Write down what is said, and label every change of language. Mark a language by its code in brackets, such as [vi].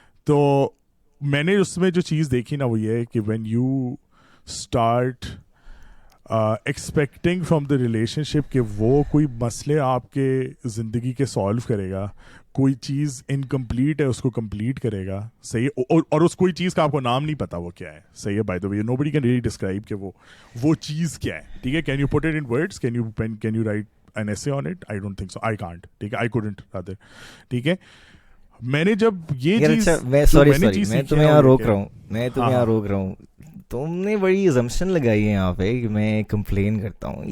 [ur] تو میں نے اس میں جو چیز دیکھی نا وہ یہ ہے کہ [en] when you start expecting from the relationship [ur] کہ وہ کوئی مسئلے آپ کے زندگی کے سالو کرے گا, کوئی چیز انکمپلیٹ ہے اس کو کمپلیٹ کرے گا, صحیح ہے, اور اس کوئی چیز کا آپ کو نام نہیں پتا وہ کیا ہے, صحیح ہے. [en] by the way nobody can really describe [ur] کہ وہ چیز کیا ہے, ٹھیک ہے. [en] Can you put it in words, can you write an essay on it? I don't think so. I can't. [ur] ٹھیک ہے, [en] I couldn't rather. [ur] ٹھیک ہے, میں نے جب یہ چیز میں تمہیں یہاں روک رہا ہوں, تم نے بڑی اسمپشن لگائی ہے یہاں پہ کہ میں کمپلین کرتا ہوں.